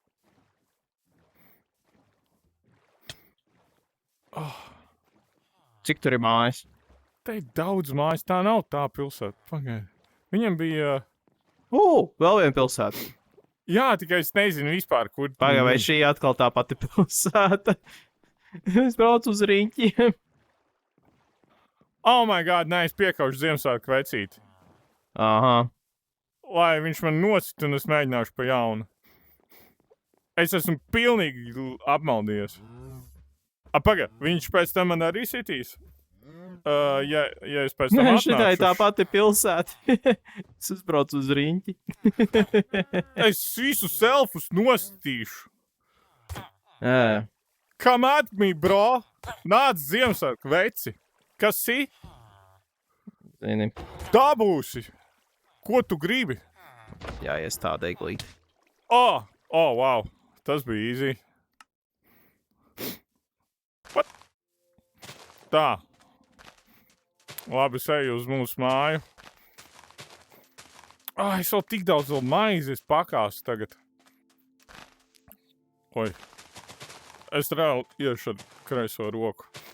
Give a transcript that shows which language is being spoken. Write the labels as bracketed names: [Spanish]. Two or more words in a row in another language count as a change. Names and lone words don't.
[Latvian] Cik tur ir mājas? Te ir daudz mājas, tā nav tā pilsēta. Pagaid. Viņam bija... Vēl viena pilsēta. Jā, tikai es nezinu vispār, kur... Pagaid, vai šī atkal tā pati pilsēta? Es braucu uz riņķiem. [English] Oh my god, [Latvian] nē, es piekaušu Ziemassvētku vecīti. Aha. Lai viņš man nosit un es mēģināšu pa jaunu. Es esmu pilnīgi apmaldījies. Pagaid, viņš pēc tam man arī sitīs? Ja es pēc tam atnākšu... Šitai tā pati pilsēta. Es uzbraucu uz riņķi. Es visu selfus nostīšu. Jā. [English] Come at me, bro! [Latvian] Nāc Ziemassvētku veci! Kas ir? Zini. Dabūsi! Ko tu gribi? Jā, iestāda eglīti. Wow! Tas bija easy. What? Tā. Labi, es eju uz mūsu māju. Es vēl tik daudz vēl maizes pakāstu tagad. Oi. Es reāli iešu ar kreiso roku.